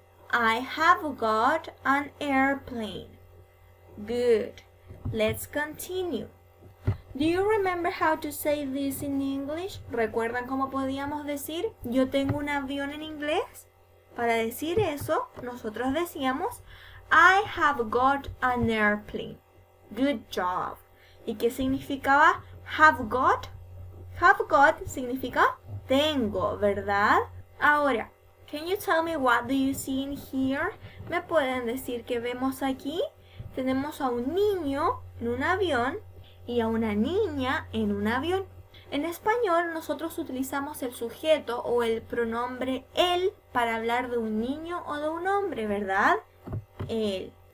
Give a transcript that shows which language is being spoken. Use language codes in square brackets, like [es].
[en] I have got an airplane. Good. Let's continue. Do you remember how to say this in English? [es] ¿Recuerdan cómo podíamos decir yo tengo un avión en inglés? Para decir eso, nosotros decíamos [en] I have got an airplane. Good job. [es] ¿Y qué significaba have got? Have got significa tengo, ¿verdad? [en] Ahora, can you tell me what do you see in here? [es] ¿Me pueden decir qué vemos aquí? Tenemos a un niño en un avión y a una niña en un avión. En español nosotros utilizamos el sujeto o el pronombre él para hablar de un niño o de un hombre, ¿verdad? Él.